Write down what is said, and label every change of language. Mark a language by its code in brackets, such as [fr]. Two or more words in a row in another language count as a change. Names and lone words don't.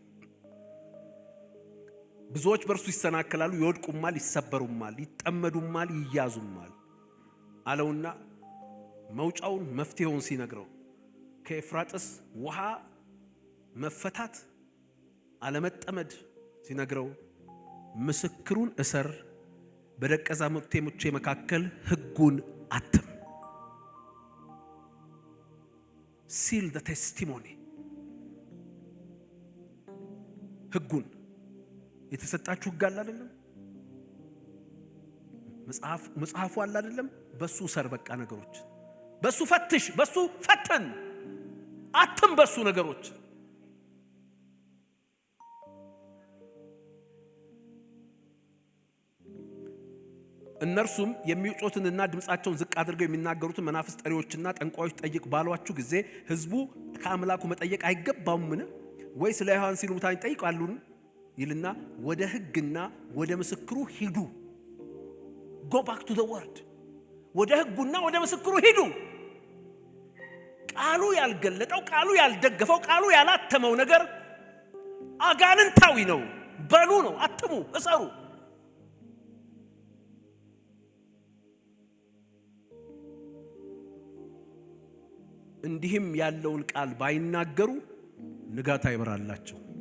[am] ብዙዎች በእርሱ ይሰናከላሉ፣ ይወድቁማል፣ ይሰበሩማል፣ ይጠመዱማል፣ ይያዙማል አለውና መውጫውን መፍትሄውን ሲነግረው ከኤፍራጥስ ውሃ መፈታት አለመጠመድ ሲነግረው ምስክሩን እሰር፣ በደቀ መዛሙርቴ መካከል ሕጉን አትም። ሲል [en] the testimony [am] ሕጉን የተሰጣችሁ ሕግ አለ አይደለም? መጽሐፉ አለ አይደለም? በሱ ሰር በቃ ነገሮች በሱ ፈትሽ፣ በሱ ፈተን፣ አትም በሱ ነገሮች። እነርሱም የሚውጮትንና ድምፃቸውን ዝቅ አድርገው የሚናገሩትን መናፍስት ጠሪዎችና ጠንቋዮች ጠይቅ ባሏችሁ ጊዜ ሕዝቡ ከአምላኩ መጠየቅ አይገባውምን? ወይ ስለ ሕያዋን ሲሉ ሙታን ይጠይቃሉን? ይልና ወደ ሕግና ወደ ምስክሩ ሂዱ። [en] go back to the word። [am] ወደ ሕጉና ወደ ምስክሩ ሂዱ። ቃሉ ያልገለጠው፣ ቃሉ ያልደገፈው፣ ቃሉ ያላተመው ነገር አጋንንታዊ ነው። በሉ ነው፣ አትሙ፣ እሰሩ። እንዲህም ያለውን ቃል ባይናገሩ ንጋት አይበራላቸው።